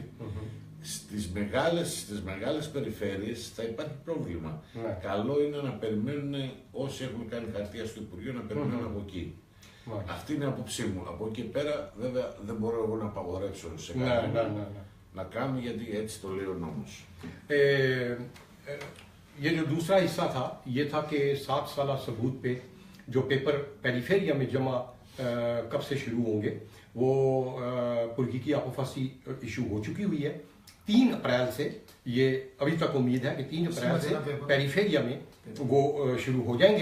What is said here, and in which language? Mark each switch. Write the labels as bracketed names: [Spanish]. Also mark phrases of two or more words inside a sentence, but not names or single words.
[Greek] Στις μεγάλες περιφέρειες θα υπάρχει πρόβλημα. Καλό είναι να περιμένουν όσοι έχουν κάνει χαρτιά στο Υπουργείο να περιμένουν από εκεί. Αυτή είναι η άποψή μου. Από εκεί πέρα βέβαια δεν μπορώ εγώ να απαγορεύσω σε κάποιον να κάνουν, γιατί έτσι το λέει ο νόμος. [Hindi] ये जो दूसरा हिस्सा था ये था कि 7 साल सबूत पे जो पेपर पेरिफेरिया में जमा कब से शुरू होंगे, वो पुर्गी की अपॉफसी इशू हो चुकी हुई है 3 अप्रैल से। ये अभी तक उम्मीद है कि 3 अप्रैल से पेरिफेरिया में वो शुरू हो जाएंगे।